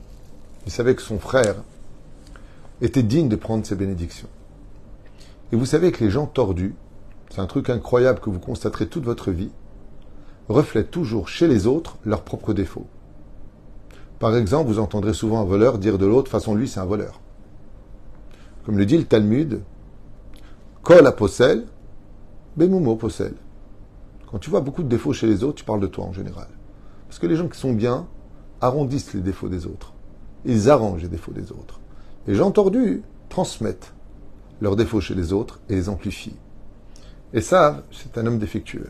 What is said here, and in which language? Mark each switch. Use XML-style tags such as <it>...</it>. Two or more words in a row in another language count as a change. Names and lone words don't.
<fr>Il savait que son frère était digne de prendre ses bénédictions. Et vous savez que les gens tordus, c'est un truc incroyable que vous constaterez toute votre vie, reflètent toujours chez les autres leurs propres défauts. Par exemple, vous entendrez souvent un voleur dire de l'autre, façon lui, c'est un voleur. Comme le dit le Talmud,</fr> <he>כל הפוסל, במומו פוסל.</he> <fr>Quand tu vois beaucoup de défauts chez les autres, tu parles de toi en général. Parce que les gens qui sont bien arrondissent les défauts des autres. Ils arrangent les défauts des autres. Les gens tordus transmettent leurs défauts chez les autres et les amplifie. Esav, c'est un homme défectueux.</fr>